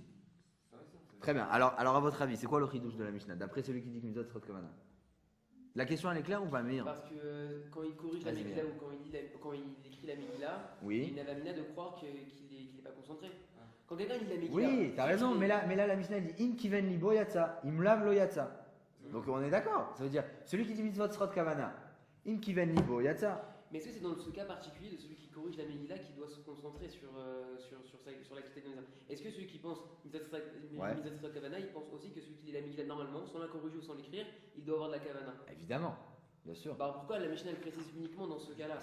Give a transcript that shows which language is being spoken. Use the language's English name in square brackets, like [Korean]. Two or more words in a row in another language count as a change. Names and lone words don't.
[French] Très bien. Alors à votre avis, c'est quoi le chidouche de la Mishnah? D'après celui qui dit que [Hebrew] מצוות צריכות כוונה. [French] La question elle est claire ou pas, Meir? Parce que quand il corrige la Megillah ou quand il écrit la Megillah, oui. il a la mina de croire qu'il n'est pas concentré. Quand quelqu'un dit la Megillah. Oui, t'as raison, mais là la Mishnah dit [Hebrew] אם כיוון ליבו יצא, אם לאו לא יצא. [French] Donc on est d'accord. Ça veut dire celui qui dit [Hebrew] מצוות צריכות כוונה, אם כיוון ליבו יצא. [French] Mais est-ce que c'est dans ce cas particulier de celui qui corrige la Megillah qui doit se concentrer sur l'activité de Megillah? Est-ce que celui qui pense [Hebrew] מצוות צריכות כוונה, [French] il pense aussi que celui qui dit la Megillah normalement, sans la corriger ou sans l'écrire, il doit avoir de la kavana? Évidemment, bien sûr. Bah pourquoi la Mishnah elle précise uniquement dans ce cas-là?